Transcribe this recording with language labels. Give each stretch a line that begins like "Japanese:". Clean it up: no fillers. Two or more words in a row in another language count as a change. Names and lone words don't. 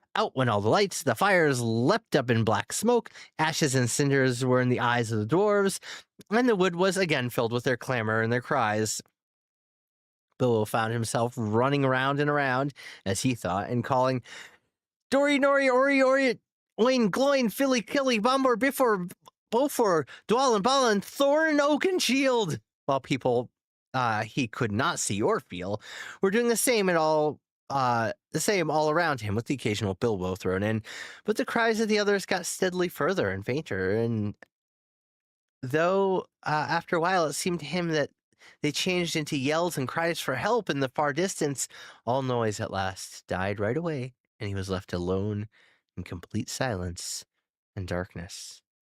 English: Out went all the lights. The fires leapt up in black smoke. Ashes and cinders were in the eyes of the dwarves, and the wood was again filled with their clamor and their cries. Bilbo found himself running around and around, as he thought, and calling, Dory, Nori, Ori, Ori, Oin, Gloin, Philly, Killy, Bombor, Biffor, Bofor, Dwalin, Balin, Thorn, Oak, and Shield, while people he could not see or feel were doing the same all around him, with the occasional Bilbo thrown in. But the cries of the others got steadily further and fainter, and though after a while it seemed to him that they changed into yells and cries for help in the far distance, all noise at last died right away, and he was left alone in complete silence and darkness.